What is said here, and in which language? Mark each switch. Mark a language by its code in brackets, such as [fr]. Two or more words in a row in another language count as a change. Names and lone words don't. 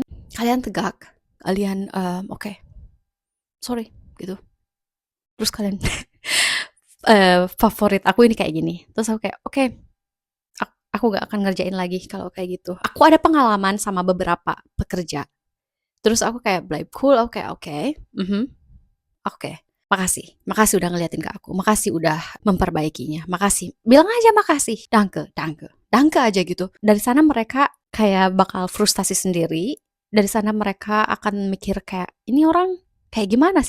[id] Kalian tegak, kalian oke, sorry gitu. Terus kalian favorit aku ini kayak gini. Terus aku kayak, oke, aku gak akan ngerjain lagi kalau kayak gitu. Aku ada pengalaman sama beberapa pekerja. Terus aku kayak [de] bleibe cool, [id] aku kayak oke, oke, makasih. Makasih udah ngeliatin ke aku. Makasih udah memperbaikinya. Makasih. Bilang aja makasih. [de] Danke, danke. [id] Danke aja gitu. Dari sana mereka kayak bakal frustasi sendiri. Dari sana mereka akan mikir kayak, ini orang kayak gimana sih?